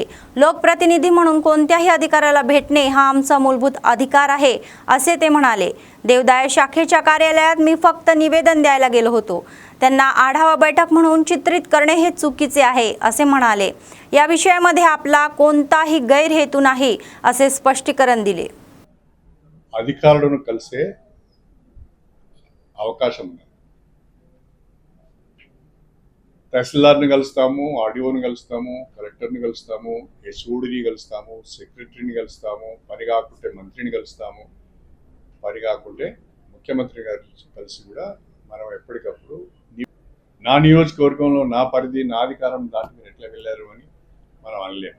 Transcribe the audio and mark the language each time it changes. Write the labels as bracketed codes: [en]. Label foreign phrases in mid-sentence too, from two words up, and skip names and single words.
[mr] लोकप्रतिनिधी म्हणून कोणत्याही अधिकाऱ्याला भेटणे हा आमचा मूलभूत अधिकार आहे, असे ते म्हणाले। देवदाय शाखेच्या कार्यालयात मी फक्त निवेदन द्यायला गेलो होतो, त्यांना आढावा बैठक म्हणून चित्रित करणे हे चुकीचे आहे, असे म्हणाले। या विषयामध्ये आपला कोणताही गैरहेतू नाही, असे स्पष्टीकरण दिले। [te] అధికారులను కలిసే అవకాశం ఉంది। తహసీల్దార్ని కలుస్తాము, ఆర్డీఓని కలుస్తాము, కలెక్టర్ని కలుస్తాము, HODని కలుస్తాము, సెక్రటరీని కలుస్తాము, పని కాకుంటే మంత్రిని కలుస్తాము, పని కాకుంటే ముఖ్యమంత్రి గారు కలిసి కూడా మనం ఎప్పటికప్పుడు నా నియోజకవర్గంలో నా పరిధి నా అధికారం దాటి మీరు ఎట్లా వెళ్ళారు అని మనం అనలేము।